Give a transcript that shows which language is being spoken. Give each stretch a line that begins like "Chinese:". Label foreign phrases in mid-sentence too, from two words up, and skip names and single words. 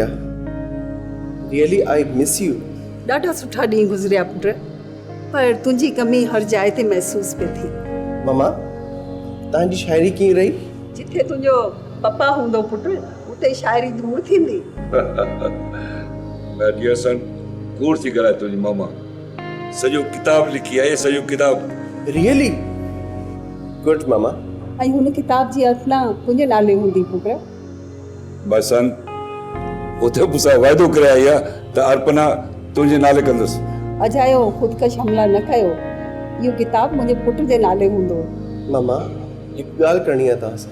English: Really I miss you.
Sindhi: ॾाढा सुठा ॾींहं गुज़रिया पुट, पर तुंहिंजी कमी हर जाइ ते महसूस पे थी। मामा तव्हांजी शाइरी कीअं रही? जिथे तुंहिंजो पप्पा हूंदो पुट उते शाइरी दूर थींदी।
English: dear son,
Sindhi: कूड़ थी ॻाल्हाए तुंहिंजी मामा। सॼो किताब लिखी आहे, सॼो किताब।
English: Really good mama.
Sindhi: ऐं हुन किताब जी अर्पणा तुंहिंजे नाले हूंदी पुट। बसन उते मूंसां वाइदो करे आई आहे त अर्पणा तुंहिंजे नाले कंदुसि। अजायो ख़ुदकश हमला न कयो, इहो किताब मुंहिंजे पुट जे नाले हूंदो। मामा हिकु ॻाल्हि करणी आहे तव्हां सां।